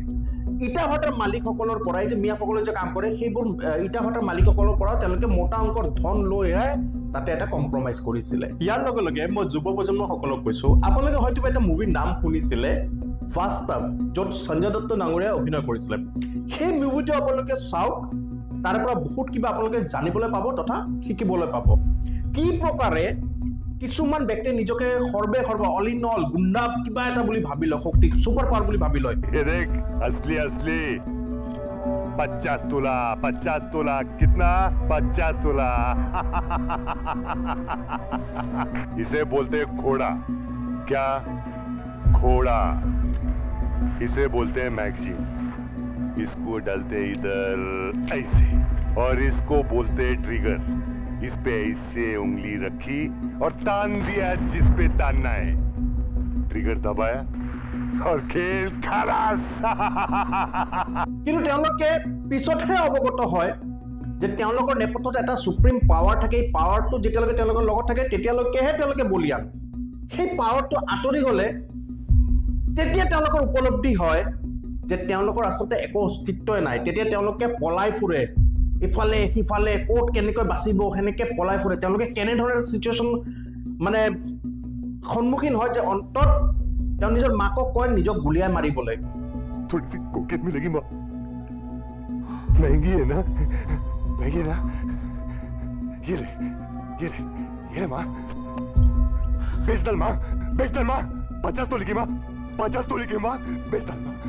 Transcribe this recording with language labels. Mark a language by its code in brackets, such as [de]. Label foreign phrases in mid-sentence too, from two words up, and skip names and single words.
[as] ইটা ভাটাৰ মালিকসকলৰ পৰাই যে মিয়াসকলে যে কাম কৰে সেইবোৰ ইটা ভাটাৰ মালিকসকলৰ পৰা তেওঁলোকে মোটা অংকৰ ধন লৈহে তাতে এটা কম্প্ৰমাইজ কৰিছিলে ইয়াৰ লগে লগে মই যুৱ প্ৰজন্মসকলক কৈছোঁ আপোনালোকে হয়তো এটা মুভিৰ নাম শুনিছিলে বাস্তৱ য'ত সঞ্জয় দত্ত ডাঙৰীয়াই অভিনয় কৰিছিলে সেই মুভিটো আপোনালোকে চাওক তাৰে পৰা বহুত কিবা আপোনালোকে জানিবলৈ পাব তথা শিকিবলৈ পাব কি প্ৰকাৰে কিছুমান ব্যক্তিয়ে নিজকে সৰ্বে [en] all in all [as] গুণ্ডা কিবা এটা বুলি ভাবি লয় শক্তি [en] super power [as] বুলি ভাবি লয় [hi] असली असली 50 तोला कितना 50 तोला इसे बोलते घोड़ा क्या घोड़ा इसे बोलते हैं मैगजीन इसको डालते इधर ऐसे और इसको बोलते ट्रिगर इस पे ऐसे उंगली रखी और तान दिया जिस पे तानना है ट्रिगर दबाया और खेल खलास [as] কিন্তু তেওঁলোকে পিছতহে অৱগত হয় যে তেওঁলোকৰ নেপথ্যত এটা সুপ্ৰিম পাৱাৰ থাকে এই পাৱাৰটো যেতিয়ালৈকে তেওঁলোকৰ লগত থাকে তেতিয়ালৈকেহে তেওঁলোকে বলিয়ান সেই পাৱাৰটো আঁতৰি গ'লে তেতিয়া তেওঁলোকৰ উপলব্ধি হয় যে তেওঁলোকৰ আচলতে একো অস্তিত্বই নাই তেতিয়া তেওঁলোকে পলাই ফুৰে ইফালে সিফালে ক'ত কেনেকৈ বাচিব সেনেকৈ পলাই ফুৰে তেওঁলোকে কেনেধৰণৰ চিটুৱেশ্যন মানে সন্মুখীন হয় যে অন্তত তেওঁ নিজৰ মাকক কয় নিজক গুলিয়াই মাৰিবলৈ [hi] थोड़ी सी कोकेट मिलेगी माँ महंगी है ना ये ले माँ बेच डाल माँ 50 तोले की माँ 50 तोले की माँ बेच डाल